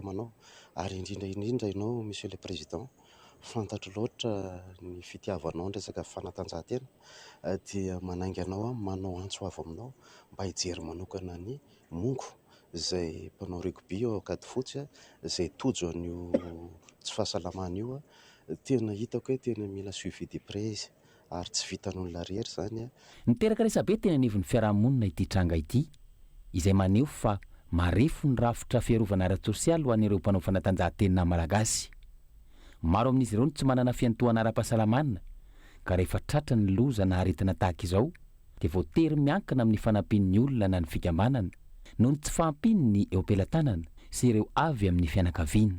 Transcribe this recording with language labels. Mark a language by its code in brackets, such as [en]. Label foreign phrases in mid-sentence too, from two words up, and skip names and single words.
[mg] manao ary indrindra ianao [fr] monsieur le président [mg] fantatro loatra ny fitiavanao ny resaka fanatanjahantena dia manainga anao manao antsoava aminao mba hijery manokana ny mongo izay mpanao rugby ao Akady Fotsy izay tojo an'io tsy fahasalamana io tena hitako hoe tena mila [fr] suivi de près [mg] ary tsy vitan'olona rehetra zany. Niteraka resabe tena nivon'ny fiarahamonina ity tranga ity izay maneho fa marefo ny rafitra fiarovana ara-tsosialy ho an'ireo mpanao fanatanjahantena malagasy. Maro amin'izy ireo tsy manana fiantohana ara-pahasalamana ka rehefa tratra ny loza na aretina tahaka izao dia voatery miankina amin'ny fanampian'ny olona na ny fikambanana noho ny tsy fahampiany eo ampelantanana sy ireo avy amin'ny fianakaviana.